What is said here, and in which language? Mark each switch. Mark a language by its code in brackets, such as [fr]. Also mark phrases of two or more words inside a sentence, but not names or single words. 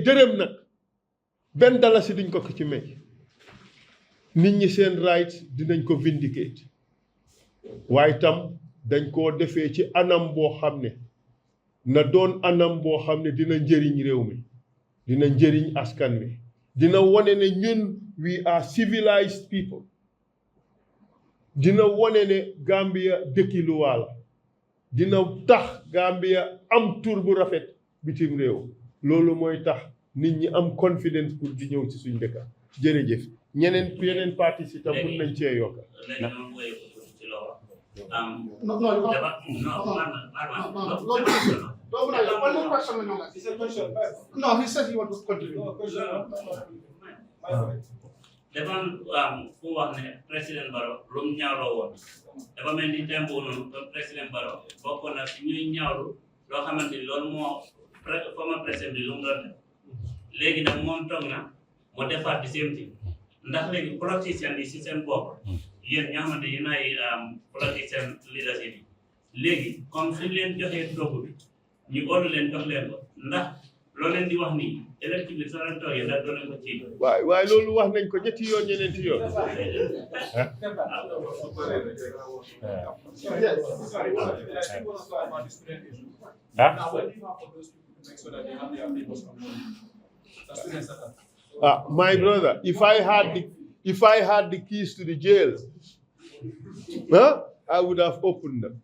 [wo] dërëm nag benn dalasi duñ ko ci may nit ñi seen rights dinañ ko vindicate waaye tam dañ koo defee ci anam boo xam ne na doon anam boo xam ne dina njëriñ réew mi dina njëriñ askan wi dina wone ne ñun [en] we are civilized people [wo] dina wone ne Gambia dëkki luwaa la dina tax Gambia am tur bu rafet bitim réew loolu mooy tax nit ñi am confidence pour di ñëw ci suñ dëkka jërëjëf yeneen parti si tam mun nañ cee yokka [en] No, he said he wants to continue. [wo] dafa fu wax ne président Barrow lu mu ñaawloo woon dafa mel ni tembo noonu président Barrow bokkoon na si ñuy ñaawlu loo xamante ni loolu moo former président bi lu mu doon def léegi nag moom toog na mu defaat di [en] same thing [wo] ndax léegi politicien yi si seen bopp yéen ñoo xamante yéen ay politicien leadership yi léegi comme suñ leen joxee dogu bi ñu óolu leen jox leen ko ndax loo leen di wax nii électrique bi soo leen toogee ndax doo leen ko ci waaye loolu wax nañ ko ñetti yoon ñeneenti yoon [en] my brother, if I had the keys to the jail, I would have opened them.